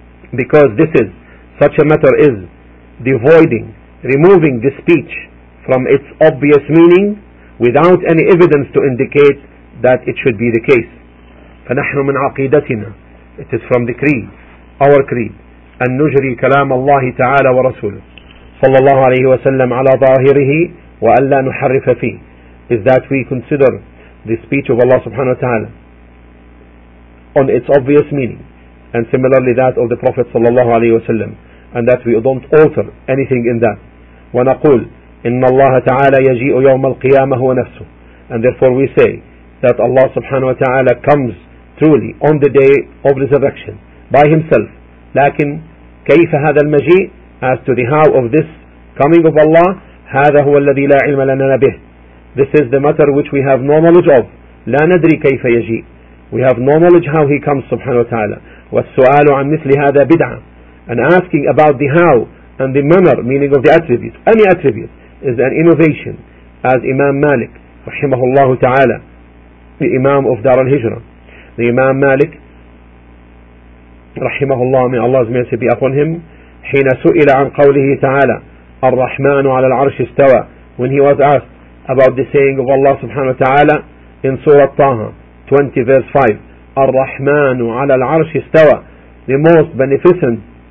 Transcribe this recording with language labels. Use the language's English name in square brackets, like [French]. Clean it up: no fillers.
[English] Because this is, such a matter is devoiding, removing the speech from its obvious meaning without any evidence to indicate that it should be the case. [Arabic] فَنَحْنُ مِنْ عَقِيدَتِنَا, [English] it is from the creed, our creed, [Arabic] أن نجري كلام الله تعالى ورسوله صلى الله عليه وسلم على ظاهره وأن لا نحرف فيه. [English] Is that we consider the speech of Allah subhanahu wa ta'ala on its obvious meaning, and similarly that of the Prophet [Arabic] صلى الله عليه وسلم, [English] and that we don't alter anything in that. [Arabic] ونقول إن الله تعالى يجيء يوم القيامة هو نفسه, [English] and therefore we say that Allah subhanahu wa ta'ala comes truly on the day of resurrection by himself. [Arabic] لكن كيف هذا المجيء, [English] as to the how of this coming of Allah, [Arabic] هذا هو الذي لا علم لنا به. [English] This is the matter which we have no knowledge of. [Arabic] لا ندري كيف يجيء. [English] We have no knowledge how he comes subhanahu wa ta'ala. [Arabic] والسؤال عن مثل هذا بدعة. [English] And asking about the how and the manner, meaning of the attributes, any attribute, is an innovation. As Imam Malik [Arabic] رحمه الله تعالى, [English] the Imam of Dar al-Hijra, the Imam Malik [Arabic] رحمه الله, [English] may Allah's mercy be upon him, [Arabic] حين سئل عن قوله تعالى الرحمن على العرش استوى, [English] when he was asked about the saying of Allah subhanahu wa ta'ala in Surah Taha 20 verse 5, [Arabic] الرحمن على العرش استوى, [English] the most beneficent